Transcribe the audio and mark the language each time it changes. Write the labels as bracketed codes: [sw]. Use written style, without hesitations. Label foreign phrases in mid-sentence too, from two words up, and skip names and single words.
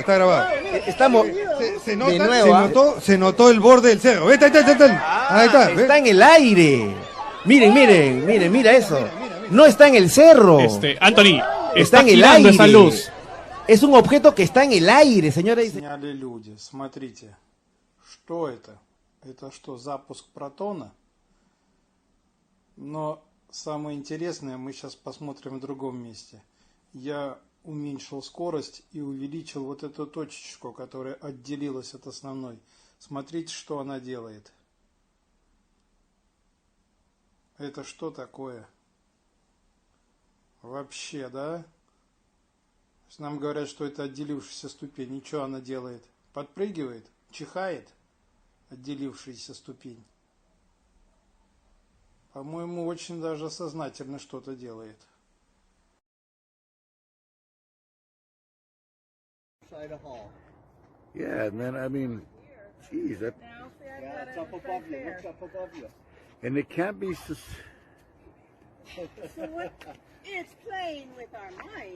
[es] Estamos... Se nota, de nuevo, se notó el borde del cerro. Ahí está. Está en el aire. Miren, mira eso. No está en el cerro. Anthony, está en el aire. Esa luz. Es un objeto que está en el aire, señora. [ru] Сняли люди. Смотрите, что это? Это что, запуск протона? Но самое интересное мы сейчас посмотрим в другом месте. Я уменьшил скорость и увеличил вот эту точечку, которая отделилась от основной. Смотрите, что она делает. Это что такое? Вообще, да? Нам говорят, что это отделившаяся ступень. Ничего она делает. Подпрыгивает, чихает отделившаяся ступень. По-моему, очень даже сознательно что-то делает. [en] Yeah, man, I mean, geez, that... Yeah, it's up above you, looks up above you. And it can't be... So what, it's playing with our minds.